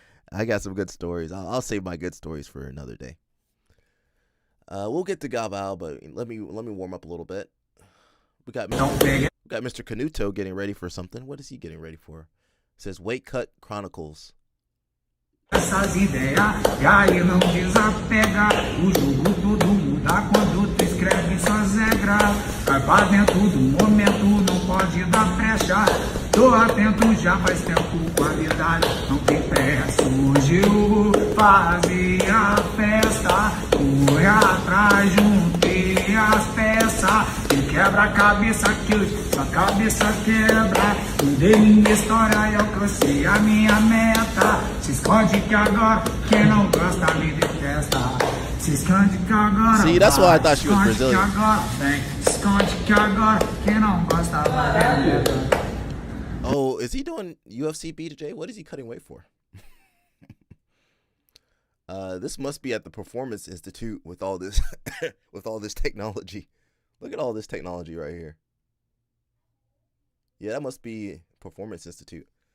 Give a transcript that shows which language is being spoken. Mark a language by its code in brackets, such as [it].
[en] I got some good stories. I'll save my good stories for another day. We'll get to Galvao, but let me warm up a little bit. We got Mr. Canuto getting ready for something. What is he getting ready for? It says Weight Cut Chronicles. [pt] Essas ideias, e aí não desapega. O jogo todo muda quando tu escreve suas regras. Vai pra dentro do momento, não pode dar brecha. Tô atento já faz tempo, qualidade não tem pressa. Hoje eu fazia festa, corre atrás, juntei as peças. E quebra a cabeça que hoje sua cabeça quebra. Mudei minha história e alcancei a minha meta. Se esconde que agora quem não gosta me detesta. Se esconde que agora. [en] See, that's why I thought she was Brazilian. [pt] Se esconde que agora quem não gosta vai ver. [en] Oh, is he doing UFC BJJ? What is he cutting weight for? This must be at the Performance Institute with all this with all this technology. Look at all this technology right here. Yeah, that must be Performance Institute.